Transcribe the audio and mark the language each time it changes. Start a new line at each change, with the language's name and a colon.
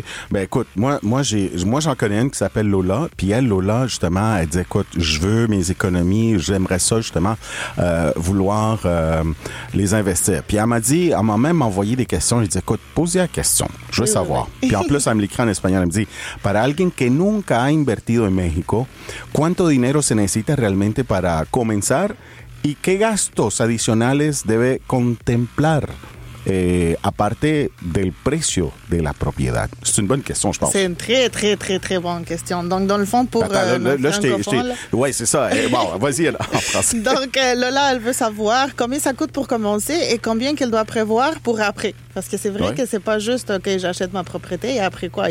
French: Ben écoute, moi j'en connais une qui s'appelle Lola, puis elle, Lola, justement, elle dit, écoute, je veux mes économies, j'aimerais ça, justement, vouloir les investir. Puis elle m'a dit, elle m'a même envoyé des questions, elle dit, écoute, posez la question, je veux savoir. Oui. Puis en plus, elle me l'écrit en espagnol, elle me dit,
Spanish: para alguien que nunca ha invertido en México, ¿cuánto dinero se necesita realmente para comenzar y qué gastos adicionales debe contemplar? Aparte del precio de la propiedad.
French: C'est une bonne question, je pense. C'est une très, très, très, très bonne question. Donc, dans le fond, pour... Oui, c'est ça. Bon, vas-y, là, en français. Donc, Lola, elle veut savoir combien ça coûte pour commencer et combien qu'elle doit prévoir pour après. Parce que c'est vrai que c'est pas juste, OK, j'achète ma propriété et après quoi?